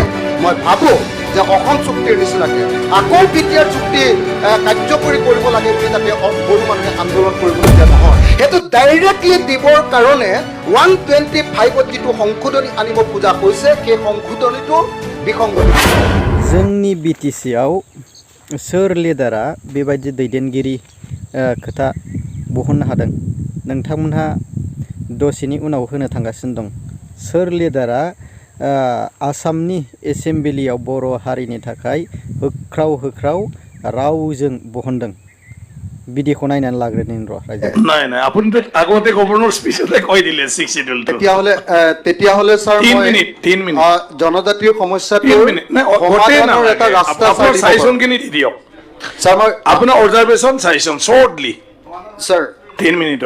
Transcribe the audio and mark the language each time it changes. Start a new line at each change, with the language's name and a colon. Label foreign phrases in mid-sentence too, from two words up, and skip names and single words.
Assamese: মই ভাবোঁ যে অসম চুক্তিৰ নিচিনাকৈ আকৌ BTR চুক্তি কাৰ্যকৰী কৰিব লাগে বুলি যাতে বড়ো মানুহে আন্দোলন কৰিবলগীয়া নহয়। সেইটো ডাইৰেক্টলি দিবৰ কাৰণে 125ত যিটো সংশোধনী আনিব খোজা হৈছে সেই সংশোধনীটো বিসংগতি।
Bodo: जोंनि BTCआव सोर लिडारा बेबायदि दैदेनगिरि खोथा बहननो हादों नोंथांमोनहा दसेनि उनाव होनो थांगासिनो दं। सोर लिडारा आसामनि एसेम्बलियाव बर' हारिनि थाखाय होख्राव होख्राव रावजों बहनदों बिदिखौ नायनानै लाग्रोनि र' रायजो।
Assamese: নাই নাই আপুনি তো আগতে গভৰ্ণৰ স্পিচতে কৈ দিলে 6 শিডিউলটো। তেতিয়াহ'লে ছাৰ 3 মিনিট জনজাতিৰ সমস্যাটো 3 মিনিট নাই সমাধানৰ এটা ৰাস্তা আপোনাৰ সাজেশনখিনি দি দিয়ক। ছাৰ মই আপোনাৰ
English: অবজাৰভেশ্যন সাজেশন শৰ্টলি
Assamese: ছাৰ 3 মিনিটত।